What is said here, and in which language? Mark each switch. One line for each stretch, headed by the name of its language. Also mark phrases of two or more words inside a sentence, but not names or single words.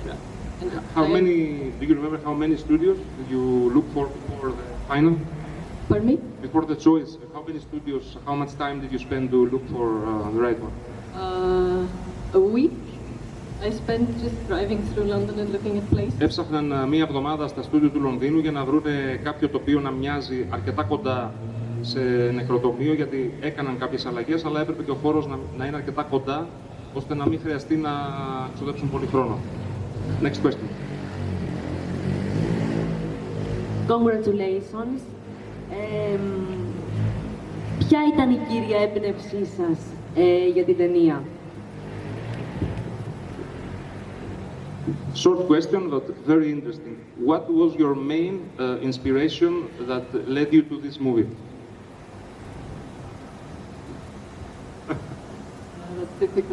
English: Do you remember how many studios did you look for the final? Pardon me? Before the choice, how many studios, how much time did you spend to look for the right one? A week. I spent just driving through London and looking at places.
Greek: Έψαχναν μία εβδομάδα στα στούντιο του Λονδίνου για να βρουν κάποιο τοπίο να μοιάζει αρκετά κοντά σε νεκροτομείο, γιατί έκαναν κάποιες αλλαγές, αλλά έπρεπε και ο χώρος να είναι αρκετά κοντά, ώστε να μην χρειαστεί να ξοδέψουν πολύ χρόνο.
English: Next question. Congratulations.
Greek: Ποια ήταν η κύρια έμπνευσή σας για την ταινία?
English: Short question, but very interesting. What was your main inspiration that led you to this movie? That's difficult.